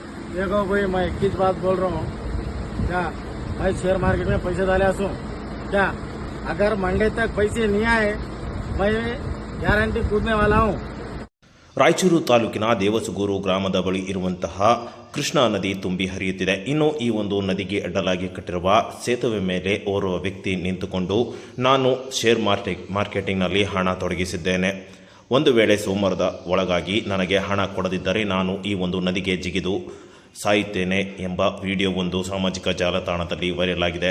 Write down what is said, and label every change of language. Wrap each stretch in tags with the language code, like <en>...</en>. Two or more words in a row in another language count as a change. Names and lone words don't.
<hi>देखो भाई, मैं एक चीज बात बोल रहा हूँ। क्या मैं</hi> <en>share market</en> <hi>में पैसे डाले हूँ क्या? अगर मंडे तक पैसे नहीं आए, मैं गारंटी कूदने वाला हूँ।</hi> <kn>ರಾಯಚೂರು ತಾಲೂಕಿನ ದೇವಸಗೂರು ಗ್ರಾಮದ ಬಳಿ ಇರುವಂತಹ ಕೃಷ್ಣಾ ನದಿ ತುಂಬಿ ಹರಿಯುತ್ತಿದೆ. ಇನ್ನು ಈ ಒಂದು ನದಿಗೆ ಅಡ್ಡಲಾಗಿ ಕಟ್ಟಿರುವ ಸೇತುವೆ ಮೇಲೆ ಓರ್ವ ವ್ಯಕ್ತಿ ನಿಂತುಕೊಂಡು ನಾನು</kn> <en>share marketing</en> <kn>ಹಣ ತೊಡಗಿಸಿದ್ದೇನೆ, ಒಂದು ವೇಳೆ ಸೋಮವಾರದ ಒಳಗಾಗಿ ನನಗೆ ಹಣ ಕೊಡದಿದ್ದರೆ ನಾನು ಈ ಒಂದು ನದಿಗೆ ಜಿಗಿದು ಸಾಯುತ್ತೇನೆ ಎಂಬ ವಿಡಿಯೋ ಒಂದು ಸಾಮಾಜಿಕ ಜಾಲತಾಣದಲ್ಲಿ ವೈರಲ್ ಆಗಿದೆ.</kn>